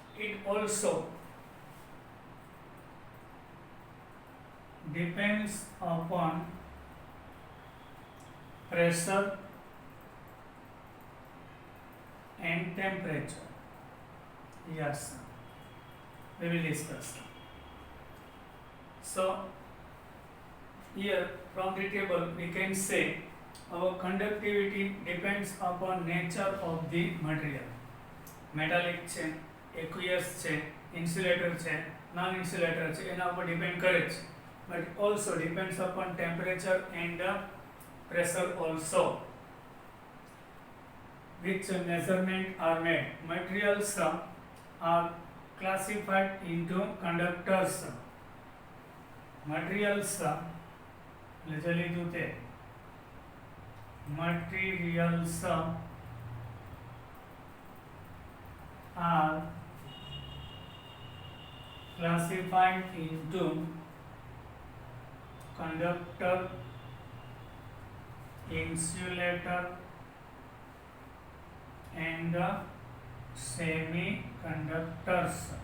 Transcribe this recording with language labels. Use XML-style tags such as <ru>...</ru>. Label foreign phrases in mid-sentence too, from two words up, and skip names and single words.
<en>it also depends upon pressure and temperature. Yes, we will discuss. So here from the table we can say our conductivity depends upon nature of the material.</en> <gu>મેટાલિક છે, એક્વિયસ છે, ઇન્સ્યુલેટર છે,</gu> <en>non insulator</en> <gu>છે, એના ઉપર ડિપેન્ડ કરે છે.</gu> <en>But also depends upon temperature and pressure also. Which measurement are made? Materials are classified into conductors. Materials</en> <gu>એટલે લીધું તે</gu> <en>materials are classified into conductor, insulator and semiconductors.</en>